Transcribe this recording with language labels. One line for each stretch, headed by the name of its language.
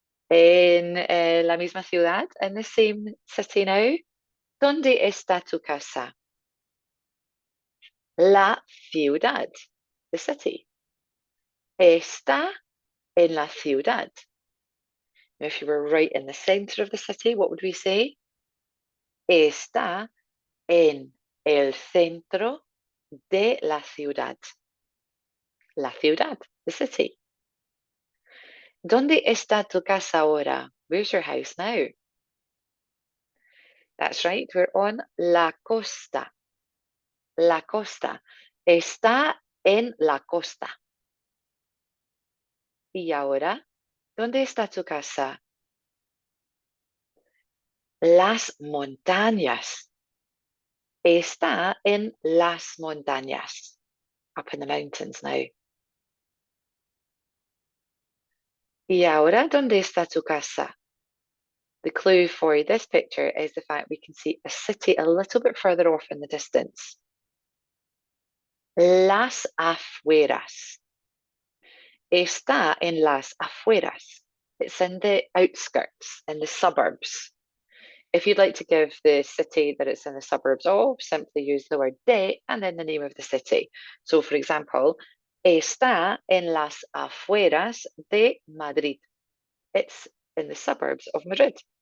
Spanish: En la misma ciudad,
English: in the same city now.
Spanish: ¿Dónde está tu casa? La ciudad,
English: the city.
Spanish: Está en la ciudad.
English: Now, if you were right in the center of the city, what would we say?
Spanish: Está en el centro de la ciudad. La ciudad,
English: the city.
Spanish: ¿Dónde está tu casa ahora?
English: Where's your house now? That's right, we're on la costa.
Spanish: La costa. Está en la costa. Y ahora, ¿dónde está tu casa? Las montañas. Está en las montañas.
English: Up in the mountains now.
Spanish: Y ahora, ¿dónde está tu casa?
English: The clue for this picture is the fact we can see a city a little bit further off in the distance.
Spanish: Las afueras. Está en las afueras.
English: It's in the outskirts, in the suburbs. If you'd like to give the city that it's in the suburbs of, simply use the word de and then the name of the city. So, for example,
Spanish: está en las afueras de Madrid.
English: It's in the suburbs of Madrid.